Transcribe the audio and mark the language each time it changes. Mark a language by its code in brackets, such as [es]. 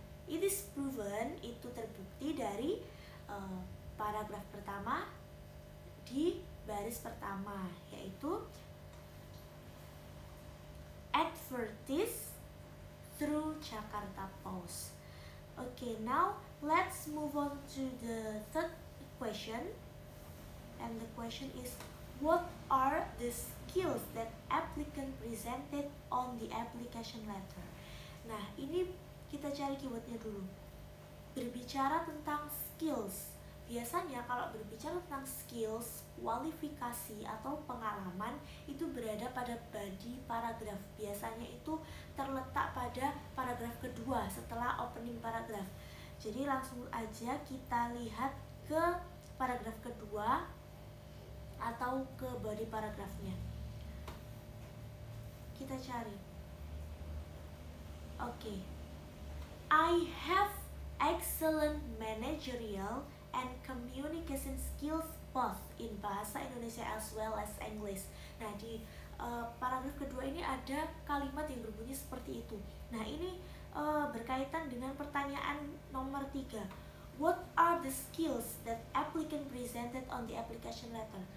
[en] It is proven, [id] itu terbukti dari paragraf pertama di baris pertama, yaitu [en] advertise through Jakarta Post. Okay, now let's move on to the third question. And the question is, what are the skills that applicant presented on the application letter? [id] Nah, ini kita cari keywordnya dulu. Berbicara tentang skills, biasanya kalau berbicara tentang skills, kualifikasi atau pengalaman itu berada pada body paragraf. Biasanya itu terletak pada paragraf kedua setelah opening paragraf. Jadi langsung aja kita lihat ke paragraf kedua atau ke body paragrafnya. Kita cari. Oke. [en] I have excellent managerial and communication skills both in bahasa Indonesia as well as English. [id] Nah, di paragraf kedua ini ada kalimat yang berbunyi seperti itu. Nah, ini berkaitan dengan pertanyaan nomor 3. [en] What are the skills that applicant presented on the application letter?